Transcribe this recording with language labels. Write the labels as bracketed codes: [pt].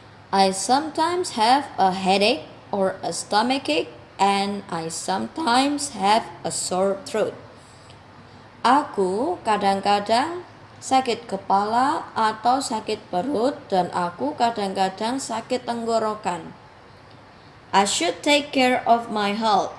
[en] I sometimes have a headache or a stomachache, and I sometimes have a sore throat. [id] Aku kadang-kadang sakit kepala atau sakit perut, dan aku kadang-kadang sakit tenggorokan. [en] I should take care of my health.